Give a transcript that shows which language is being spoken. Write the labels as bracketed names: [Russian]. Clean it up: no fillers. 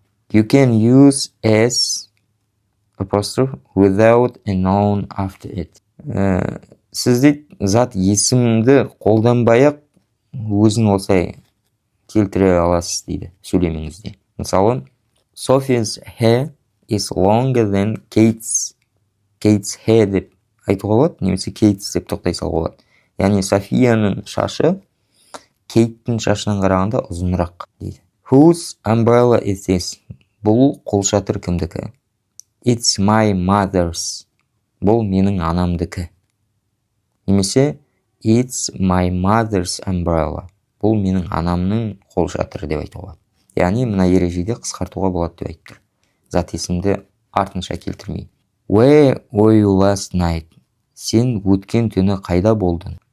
[English] You can use S apostrophe without a noun after it. [Kazakh] Сіз дейді, зат есімді қолданбай-ақ өзін осылай келтіре аласыз дейді сөйлеміңізде. Мысалы, [English] Sophie's hair is longer than Kate's hair [Kazakh] деп айтуға болады, немесе Kate's деп тоқтай салуға болады. Яғни Софияның шашы Кейттің шашынан қарағанда ұзынырақ дейді. [English] Whose umbrella is this? [Kazakh] Бұл қолшатыр кімдікі? [English] It's my mother's. [Kazakh] Бұл менің анамдікі. Немесе [English] It's my mother's umbrella. [Kazakh] Бұл менің анамның қолшатыры деп айтуға. Яғни мына ережеде қысқартуға болады деп айтып тұр. Зат есімді артынша келтірмей. [English] Where were you last night? [Kazakh] Сен өткен түні қайда болдың?